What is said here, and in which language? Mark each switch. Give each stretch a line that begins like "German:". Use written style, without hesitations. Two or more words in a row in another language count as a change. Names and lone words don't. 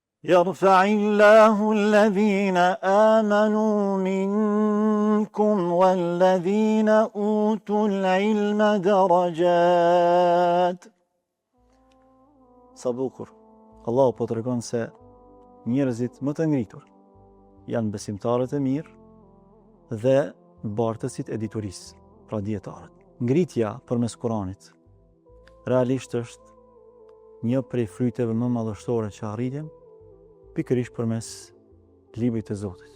Arabic: يرفع الله الذين آمنوا منكم والذين أوتوا العلم درجات.
Albanian: Sa bukur. Allahu po tregon se njerëzit më të ngritur janë besimtarët e mirë dhe bartësit e diturisë, pra dietarët. Ngritja përmes Kuranit realisht është një prej fryteve më madhështore që arritjem pikërisht përmes librit të Zotit.